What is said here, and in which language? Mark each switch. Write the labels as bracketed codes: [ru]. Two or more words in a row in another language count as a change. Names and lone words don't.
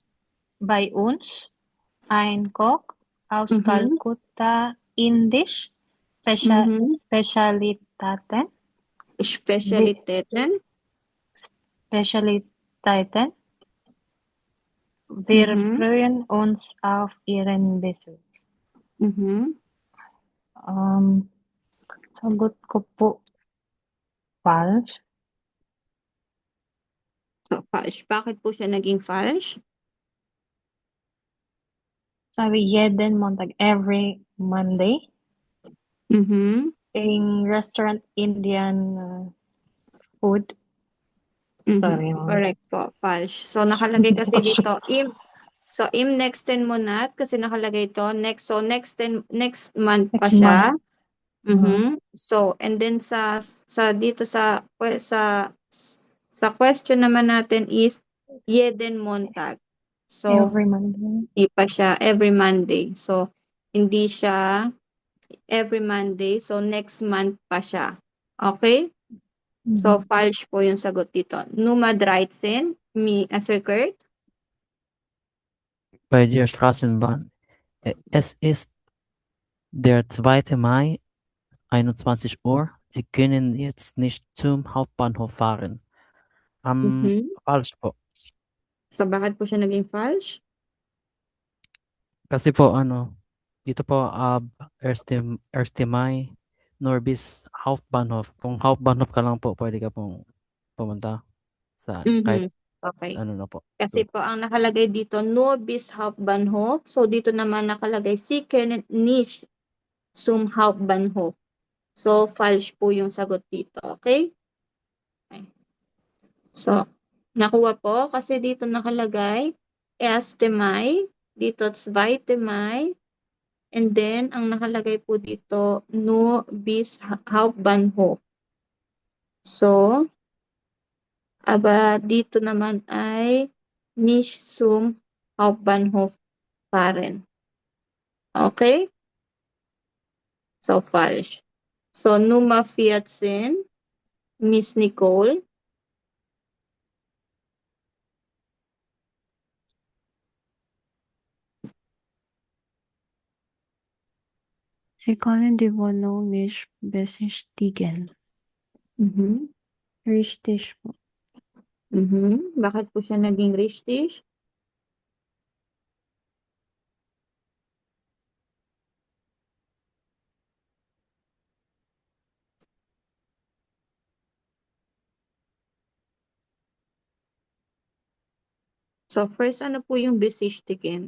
[de] bei uns ein Koch aus Mhm. Kalkutta indisch Mhm. Spezialitäten. Spezialitäten. Spezialitäten. Wir Mhm. freuen uns auf Ihren Besuch. Mhm. [tl] Sagot ko po falsch. So, falsch. Bakit po siya naging falsch? Sabi [de] jeden Montag, [en] every Monday. Mhm. In restaurant Indian food. Mhm. Sorry, ma'am. [tl] Correct po. Falsch. So, nakalagay kasi dito, im next 10 monat, kasi nakalagay to, [en] next month [tl] pa [en] Next [tl] siya. [en] month. Mhm. [tl] So, and then dito sa question naman natin is [de] jeden Montag. [tl] So, [en] Every Monday. [tl] hindi pa siya [en] every Monday. [tl] So, hindi siya [en] every Monday. [tl] So, [en] next month [tl] pa siya. Okay? So, falsch po yung sagot dito. [de] Nummer 13, Sir Kurt. Bei der Straßenbahn. Es ist der 2. Mai, 21 Uhr. Sie können jetzt nicht zum Hauptbahnhof fahren. Mhm. [tl] Falsch po. So, bakit po siya naging falsch? Kasi po dito po 1. [de] Mai, nur bis Hauptbahnhof. [tl] Kung Hauptbahnhof ka lang po, pwede ka pong pumunta sa kahit Mhm. Okay. ano na po. Kasi po ang nakalagay dito, [de] nur bis Hauptbahnhof. [tl] So, dito naman nakalagay, [de] Sie können nicht zum Hauptbahnhof. [tl] So, falsch po yung sagot dito. Okay? Okay. So, nakuha po kasi dito nakalagay 1. Mai, dito 2. Mai, and then ang nakalagay po dito [de] nur bis Hauptbahnhof. So, aber [tl] dito naman ay [de] nicht zum Hauptbahnhof fahren. [tl] Okay? So, falsch. [de] So, Nummer 14, Miss Nicole. Sie können die Wohnung nicht besichtigen. Mhm. [tl] Richtig po. Mhm. Bakit po siya naging richtig? So, first, ano po yung besichtigen?